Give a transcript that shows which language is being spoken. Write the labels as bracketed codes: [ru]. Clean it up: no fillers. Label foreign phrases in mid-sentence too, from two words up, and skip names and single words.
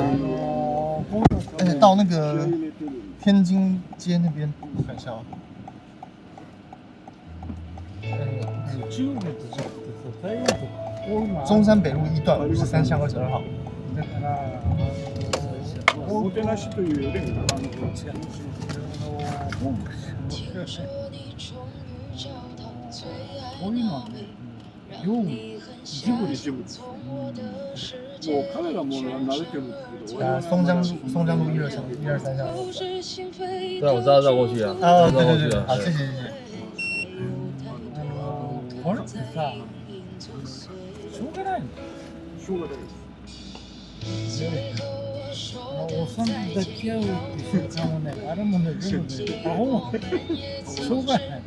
[zh] 而且到那个天津街那边，看一下啊。中山北路1段53巷22号。 [ja] おもてなしというよりもこういうのはね、業務一部ですよ。もう彼らも慣れてるんですけど。 [zh] 松江路123巷。对啊，我知道绕过去啊。啊，绕过去对，啊。好，谢谢。 [ja] これってさ、しょうがないの。しょうがないです。おっさんと抱き合うっていう瞬間もね、あれもね、全部ね、アホもしょうがない。